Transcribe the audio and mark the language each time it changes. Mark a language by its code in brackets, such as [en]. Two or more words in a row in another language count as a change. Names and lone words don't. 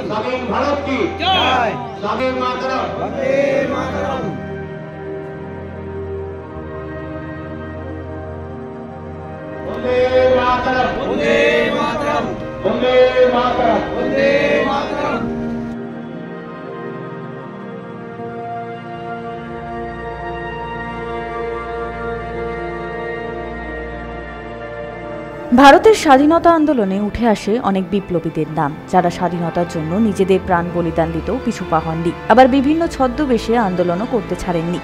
[hi] स्वाधीन भारत की जय। [sa] स्वाधीन मातरम। वंदे मातरम। वंदे मातरम। वंदे मातरम। वंदे मातरम। वंदे मातरम। [bn] ভারতের স্বাধীনতা আন্দোলনে উঠে আসে অনেক বিপ্লবীদের নাম, যারা স্বাধীনতার জন্য নিজেদের প্রাণ বলিদান দিতেও পিছু পা হননি, আবার বিভিন্ন ছদ্মবেশে আন্দোলনও করতে ছাড়েননি।